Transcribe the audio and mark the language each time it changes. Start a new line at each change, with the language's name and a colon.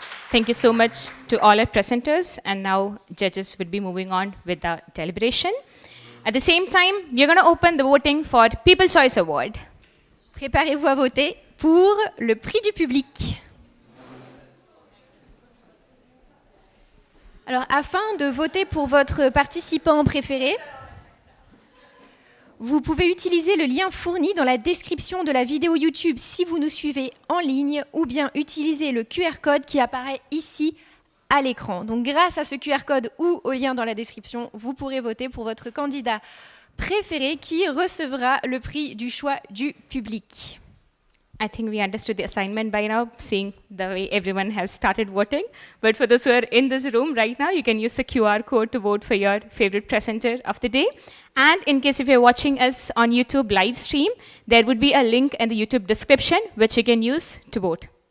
English: Thank you so much to all our presenters, and now judges will be moving on with the deliberation. At the same time, we are going to open the voting for People's Choice Award.
French: Préparez-vous à voter pour le prix du public. Alors, afin de voter pour votre participant préféré, vous pouvez utiliser le lien fourni dans la description de la vidéo YouTube si vous nous suivez en ligne, ou bien utiliser le QR code qui apparaît ici à l'écran. Donc, grâce à ce QR code ou au lien dans la description, vous pourrez voter pour votre candidat préféré qui recevra le prix du choix du public.
English: I think we understood the assignment by now, seeing the way everyone has started voting. But for those who are in this room right now, you can use the QR code to vote for your favorite presenter of the day. And in case if you're watching us on YouTube live stream, there would be a link in the YouTube description which you can use to vote.